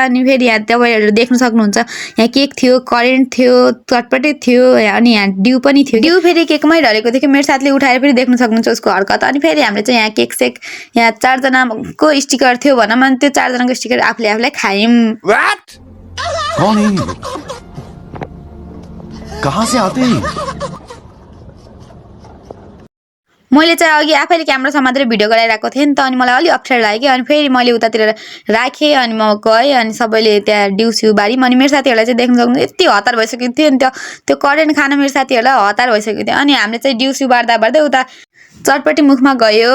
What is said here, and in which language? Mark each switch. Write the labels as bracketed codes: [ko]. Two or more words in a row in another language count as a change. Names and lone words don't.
[ne] अनि फेरि यहाँ तपाईँहरू देख्न सक्नुहुन्छ, यहाँ केक थियो, करेन्ट थियो, चटपटे थियो, अनि यहाँ डिउ पनि थियो। डिउ फेरि केकमै ढलेको थियो कि। मेरो साथीले उठाएर फेरि देख्न सक्नुहुन्छ उसको हरकत। अनि फेरि हामीले चाहिँ यहाँ केक सेक, यहाँ 4 जनाको स्टिकर थियो भनौँ। अनि त्यो 4 जनाको स्टिकर आफूले खायौँ। [hi] कौन है? कहाँ से आते हैं? [ne] मैले चाहिँ अघि आफैले क्यामेरा समातेर भिडियो गराइरहेको थिएँ नि त। अनि मलाई अलिक अप्ठ्यारो लाग्यो कि। अनि फेरि मैले उतातिर राखेँ। अनि म गएँ। अनि सबैले त्यहाँ डिउसिउ बाऱ्यौँ। अनि मेरो साथीहरूलाई चाहिँ देख्न सक्नु यति हतार भइसकेको थियो नि। त्यो करेन्ट खान मेरो साथीहरूलाई हतार भइसकेको थियो। अनि हामीले चाहिँ डिउसिउ बार्दै उता चटपटी मुखमा गयो।